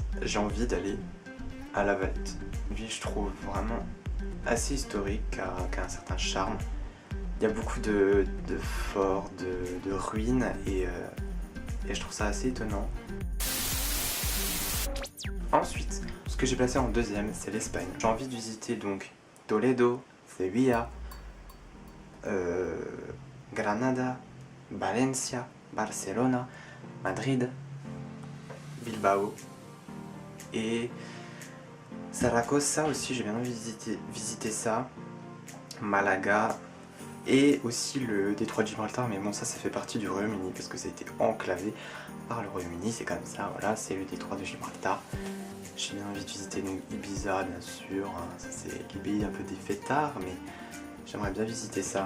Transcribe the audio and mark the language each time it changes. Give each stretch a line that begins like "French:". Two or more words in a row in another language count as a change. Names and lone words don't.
French: J'ai envie d'aller à La Valette. Une ville, je trouve vraiment assez historique, qui a un certain charme. Il y a beaucoup de forts, de ruines et je trouve ça assez étonnant. Ensuite, ce que j'ai placé en 2e, c'est l'Espagne. J'ai envie de visiter donc Toledo, Sevilla, Granada, Valencia, Barcelona, Madrid, Bilbao et Saragossa aussi, j'ai bien envie de visiter ça, Malaga. Et aussi le détroit de Gibraltar, mais bon ça fait partie du Royaume-Uni parce que ça a été enclavé par le Royaume-Uni, c'est comme ça, voilà, c'est le détroit de Gibraltar. J'ai bien envie de visiter donc Ibiza, bien sûr, hein, ça c'est le pays un peu des fêtards, mais j'aimerais bien visiter ça.